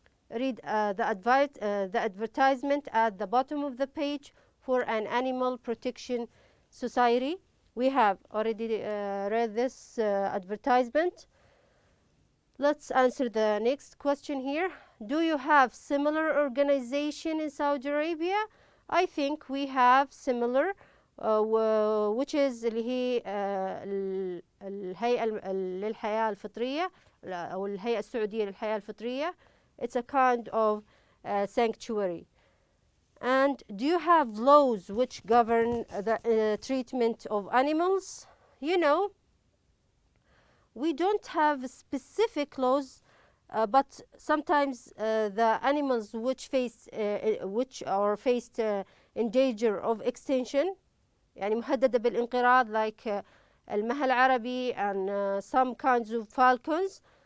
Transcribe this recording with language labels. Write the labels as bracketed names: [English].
[English] Read the advertisement at the bottom of the page for an animal protection society. We have already read this advertisement. Let's answer the next question here. Do you have similar organization in Saudi Arabia? I think we have similar, which is [Arabic] اللي هي الهيئة للحياة الفطرية [English] أو الهيئة السعودية للحياة الفطرية. It's a kind of sanctuary. And do you have laws which govern the treatment of animals? You know, we don't have specific laws, but sometimes the animals which are faced in danger of extinction, [Arabic] يعني مهددة بالانقراض, [English] like [Arabic] المها العربي [English] and some kinds of falcons.